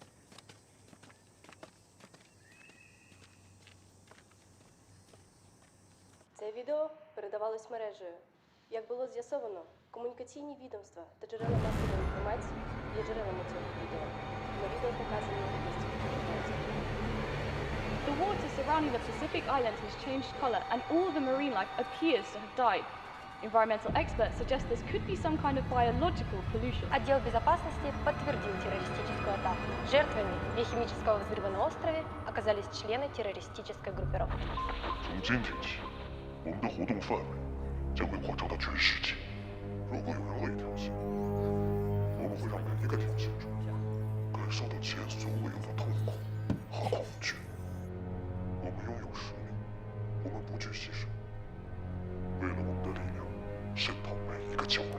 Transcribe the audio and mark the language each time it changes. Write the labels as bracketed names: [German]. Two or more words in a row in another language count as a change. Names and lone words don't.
[Ukrainian] Це відео передавалось мережею. Як було з'ясовано, комунікаційні відомства та джерела масової інформації є джерелами цього відео. На відео показані [English] surrounding the Pacific Islands has changed color and all the marine life appears to have died. Environmental experts suggest this could be some kind of biological pollution. [Russian] Отдел безопасности подтвердил террористическую атаку. Жертвами биохимического взрыва на острове оказались члены террористической группировки. [Chinese] 从今天起，我们的活动范围将会扩张到全世界。如果有人恶意挑衅，我们会让每一个挑衅者感受到前所未有的痛苦和恐惧。我们拥有实力，我们不惧牺牲，为了我们的力量渗透每一个角落。